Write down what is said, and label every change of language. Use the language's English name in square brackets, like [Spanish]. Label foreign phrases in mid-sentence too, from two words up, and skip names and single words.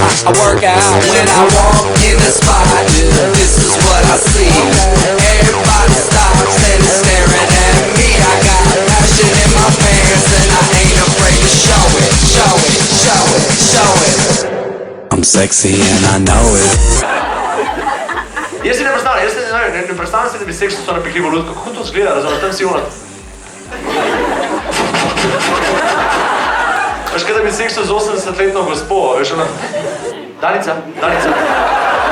[English] I work out when I walk in the spot. This is what I see. Everybody stops and is staring at me. I got passion in my pants and I ain't afraid to show it, show it, show it, show it. I'm sexy and I know it. [Slovenian] Jaz si ne predstavljam si, da bi seks to napihljivo lutko. Kako to zgleda, razumem, tam si unat. Veš, kaj da bi seksu z 80-letno gospo, veš, ona... Danica, Danica.